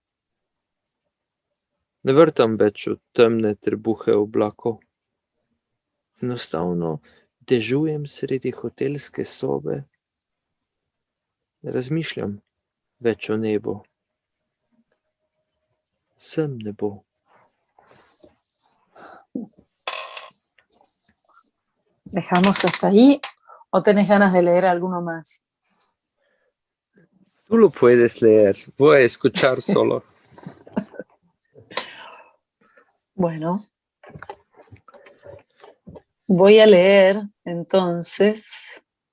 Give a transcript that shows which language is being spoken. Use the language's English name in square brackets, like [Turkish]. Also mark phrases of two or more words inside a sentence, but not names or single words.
[Slovenian] Ne vrtam več v temne trebuhe oblakov. Enostavno dežujem sredi hotelske sobe. Ne razmišljam več o nebu. Sem nebo. [Spanish] ¿Dejamos hasta ahí o tenés ganas de leer alguno más? Tú lo puedes leer. Voy a escuchar solo. Bueno, voy a leer entonces.